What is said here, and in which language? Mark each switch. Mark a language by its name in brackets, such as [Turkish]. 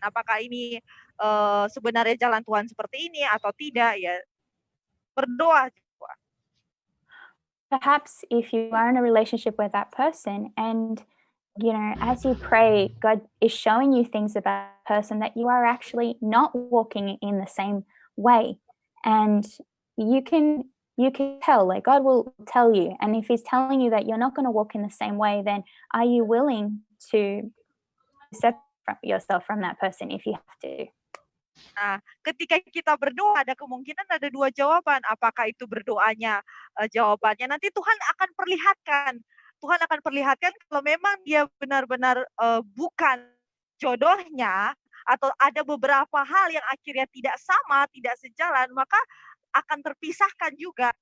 [Indonesian] Apakah ini sebenarnya jalan Tuhan seperti ini atau tidak? Ya, berdoa. [English] Perhaps if you are in a relationship with that person, and as you pray, God is showing you things about that person that you are actually not walking in the same way, and you can tell, like God will tell you. And if He's telling you that you're not going to walk in the same way, then are you willing to separate yourself from that person if you have to? [Indonesian] Nah, ketika kita berdoa ada kemungkinan ada dua jawaban. Apakah itu berdoanya jawabannya nanti Tuhan akan perlihatkan. Tuhan akan perlihatkan kalau memang dia benar-benar bukan jodohnya, atau ada beberapa hal yang akhirnya tidak sama, tidak sejalan, maka akan terpisahkan juga.